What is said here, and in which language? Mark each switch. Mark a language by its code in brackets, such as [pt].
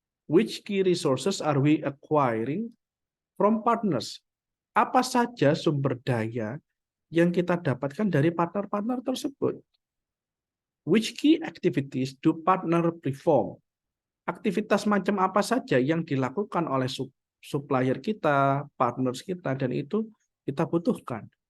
[en] Which key resources are we acquiring from partners? [id] Apa saja sumber daya yang kita dapatkan dari partner-partner tersebut? [en] Which key activities do partner perform? [id] Aktivitas macam apa saja yang dilakukan oleh supplier kita, partners kita, dan itu kita butuhkan.